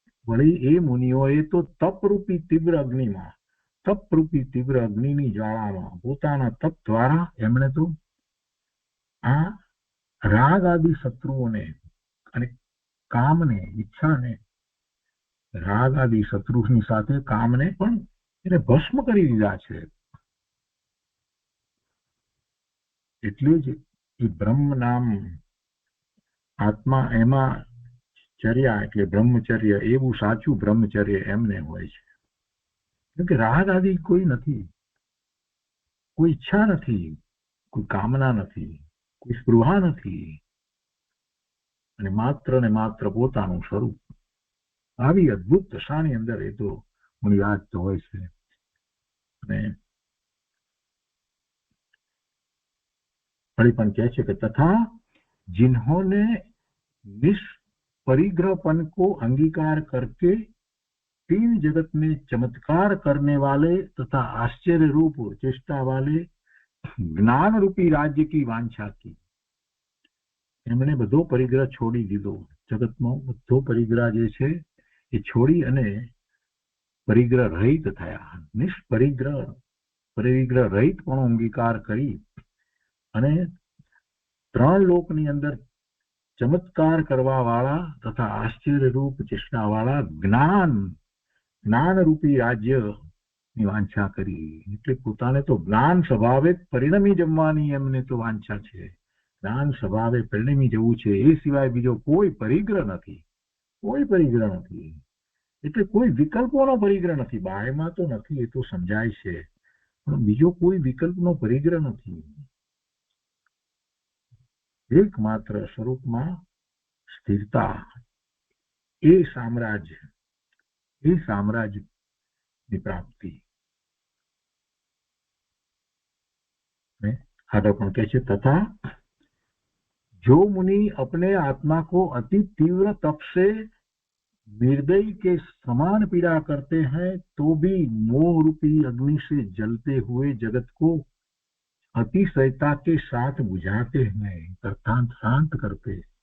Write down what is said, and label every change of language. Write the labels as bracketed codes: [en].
[gu] वही એ મુનિઓએ તો તપરૂપી તીવ્ર અગ્નિમાં, તપરૂપી તીવ્ર અગ્નિની જ્વાળામાં પોતાના તપ દ્વારા એમણે તો આ રાગ આદિ શત્રુઓને અને કામને, ઈચ્છાને, રાગ આદિ શત્રુની સાથે કામને પણ એને ભસ્મ કરી દીધા છે. એટલે જ એ બ્રહ્મ નામ આત્મા, એમાં ચર્યા એટલે બ્રહ્મચર્ય, એવું સાચું બ્રહ્મચર્ય એમને હોય છે. કેમ કે રાગ આદિ કોઈ નથી, કોઈ ઈચ્છા નથી, કોઈ કામના નથી, કોઈ સ્પૃહા નથી, અને માત્ર ને માત્ર પોતાનું સ્વરૂપ. આવી અદભુત દશાની અંદર એ તો મુનિરાજ તો હોય છે. અને ફરી પણ કહે છે કે તથા [hi] जिन्होंने निष्परिग्रहपन को अंगीकार करके तीन जगत में चमत्कार करने वाले तथा आश्चर्य रूप चेष्टा वाले ज्ञान रूपी राज्य की वांछा की. [gu] એમણે બધો પરિગ્રહ છોડી દીધો, જગતનો બધો પરિગ્રહ જે છે એ છોડી અને પરિગ્રહ રહિત થયા. નિષ્પરિગ્રહ, પરિગ્રહ રહિત પણ અંગીકાર કરી અને ત્રણ લોકની અંદર ચમત્કાર કરવા વાળા તથા આશ્ચર્ય રૂપ ચેષ્ટા વાળા જ્ઞાન રૂપી રાજ્ય ની વાંછા કરી. એટલે પોતાને તો જ્ઞાન સ્વભાવે પરિણમી જમવાની એમને તો વાંછા છે. જ્ઞાન સ્વભાવે પરિણમી જવું છે, એ સિવાય બીજો કોઈ પરિગ્રહ નથી, કોઈ પરિગ્રહ નથી. એટલે કોઈ વિકલ્પોનો પરિગ્રહ નથી. બાહ્યમાં તો નથી, એ તો સમજાય છે, પણ બીજો કોઈ વિકલ્પનો પરિગ્રહ નથી. એકમાત્ર સ્વરૂપમાં સ્થિરતા, એ સામ્રાજ્યની પ્રાપ્તિ. આગળ પણ કહે છે તથા [hi] जो मुनि अपने आत्मा को अति तीव्र तप से निर्दयी के समान पीड़ा करते हैं तो भी मोह रूपी अग्नि से जलते हुए जगत को अतिशयता के साथ बुझाते हैं, अर्थात शांत करते.